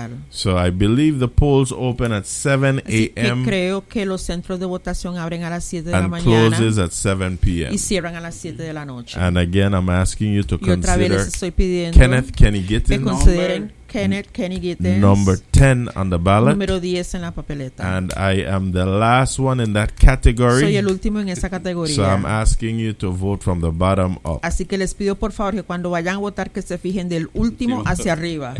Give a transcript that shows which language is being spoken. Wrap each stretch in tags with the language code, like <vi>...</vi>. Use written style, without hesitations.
<en>So I believe the polls open at 7 a.m.</en> <es>Creo que los centros de votación abren a las 7 de la mañana.</es> <en>And closes at 7 p.m.</en> <es>Y cierran a las 7 de la noche.</es> <en>And again, I'm asking you to consider Kenneth Kenigitten's number 10 on the ballot.</en> <es>Número 10 en la papeleta.</es> <en>And I am the last one in that category.</en> <es>Soy el último en esa categoría.</es> <en>So I'm asking you to vote from the bottom up.</en> <es>Así que les pido por favor que cuando vayan a votar que se fijen del último hacia arriba.</es>